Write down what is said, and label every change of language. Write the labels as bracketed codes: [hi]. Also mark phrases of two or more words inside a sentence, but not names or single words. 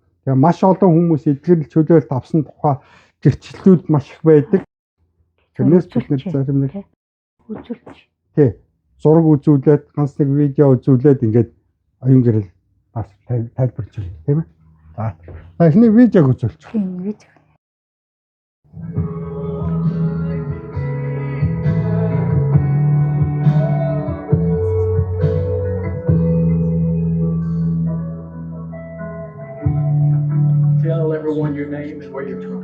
[mn] Тэгээ маш олон хүмүүс эдгэрэл чөлөөлт авсан тухай гэрчлэлүүд маш их байдаг. Тэрнээс бид нэр зарим нэг үзүүлж. Тий. Зураг үзүүлээд, ганц нэг видео үзүүлээд ингээд оюун гэрэл бас тайлбарч байна, тийм ээ? За эхний видеог үзүүлж. Тийм видео. [en] Tell everyone your name and where you're from.